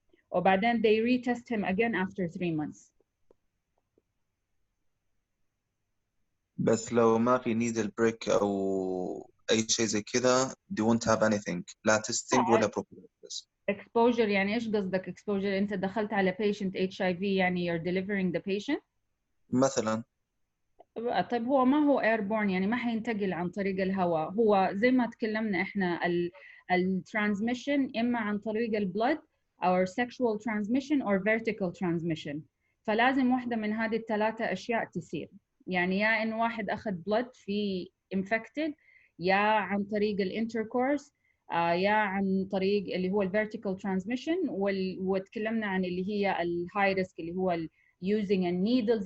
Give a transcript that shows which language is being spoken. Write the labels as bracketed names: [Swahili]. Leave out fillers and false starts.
[Arabic] وبعدين [English] they retest him again after 3 months. [Arabic] بس لو ما في needle prick أو أي شيء زي كده [English] they won't have anything, [Arabic] لا testing ولا prophylaxis. exposure يعني إيش قصدك exposure؟ أنت دخلت على patient HIV يعني [English] you're delivering the patient؟ [Arabic] مثلا. طيب هو ما هو airborne يعني ما حينتقل عن طريق الهواء، هو زي ما تكلمنا إحنا الترانسميشن إما عن طريق البلد أو [English] sexual transmission or vertical transmission. [Arabic] فلازم واحدة من هذه الثلاثة أشياء تصير، يعني يا إن واحد أخذ blood في infected، يا عن طريق الانتركورس، يا عن طريق اللي هو الفيرتيكال ترانسميشن، وتكلمنا عن اللي هي الهاي ريسك اللي هو using needles.